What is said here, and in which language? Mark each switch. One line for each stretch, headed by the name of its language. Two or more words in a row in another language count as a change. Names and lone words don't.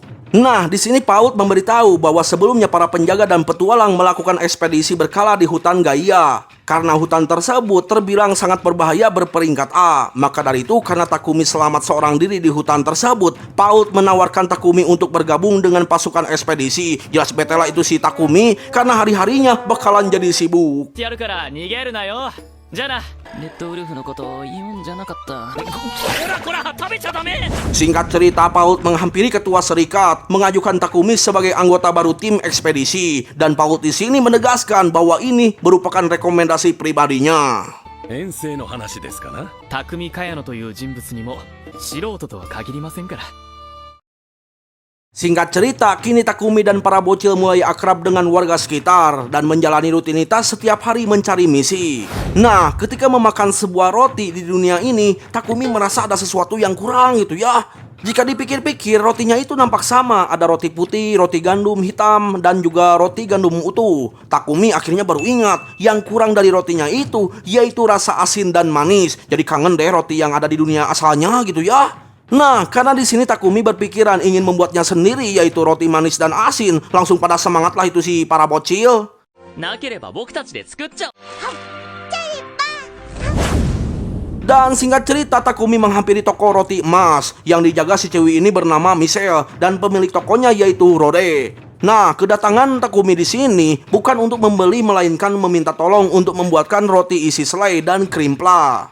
Indonesian: Nah, di sini Paul memberitahu bahwa sebelumnya para penjaga dan petualang melakukan ekspedisi berkala di hutan Gaia. Karena hutan tersebut terbilang sangat berbahaya berperingkat A. Maka dari itu, karena Takumi selamat seorang diri di hutan tersebut, Paul menawarkan Takumi untuk bergabung dengan pasukan ekspedisi. Jelas betela itu si Takumi, karena hari-harinya bakalan jadi sibuk.
Japanese: やるから逃げるなよ。じゃあな。レッドウルフのこと言うんじゃなかった。こらこら、食べちゃダメ。
Indonesian: Singkat cerita, Paul menghampiri ketua serikat, mengajukan Takumi sebagai anggota baru tim ekspedisi, dan Paul di sini menegaskan bahwa ini merupakan rekomendasi pribadinya.
Japanese: 遠征の話ですかな。匠茅野という人物にも素人とは限りませんから。
Indonesian: Singkat cerita, kini Takumi dan para bocil mulai akrab dengan warga sekitar dan menjalani rutinitas setiap hari mencari misi. Nah, ketika memakan sebuah roti di dunia ini, Takumi merasa ada sesuatu yang kurang gitu ya. Jika dipikir-pikir, rotinya itu nampak sama. Ada roti putih, roti gandum hitam, dan juga roti gandum utuh. Takumi akhirnya baru ingat, yang kurang dari rotinya itu yaitu rasa asin dan manis. Jadi kangen deh roti yang ada di dunia asalnya gitu ya. Nah, karena di sini Takumi berpikiran ingin membuatnya sendiri, yaitu roti manis dan asin. Langsung pada semangatlah itu si para bocil.
Japanese: なければ僕たちで作っちゃう。
Indonesian: Dan singkat cerita, Takumi menghampiri toko roti emas yang dijaga si cewek ini bernama Michelle dan pemilik tokonya yaitu Rode. Nah, kedatangan Takumi di sini bukan untuk membeli melainkan meminta tolong untuk membuatkan roti isi selai dan krimpla.